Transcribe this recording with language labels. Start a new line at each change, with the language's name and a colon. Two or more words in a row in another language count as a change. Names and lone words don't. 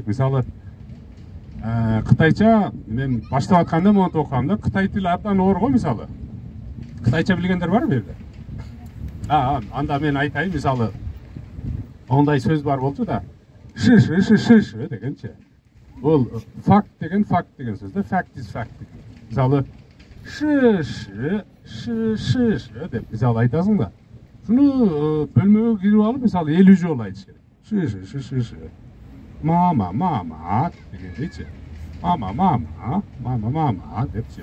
Kyrgyz: Мисалы, кытайча мен баштап атканда монтип окугам да, кытай тили абдан оор го мисалы. Кытайча билгендер барбы бу жерде? Анда мен айтайын, мисалы, ондай сөз бар болчу да. Шиш дегенче. Бул факт деген сөз да,
English: fact is fact.
Kyrgyz: Мисалы, шиш деп мисалы айтасың да. Шуну бөлмөгө кирип алып, мисалы 50 жолу айтыш керек. Шиш. Мама дегендейчи. Мама депчи.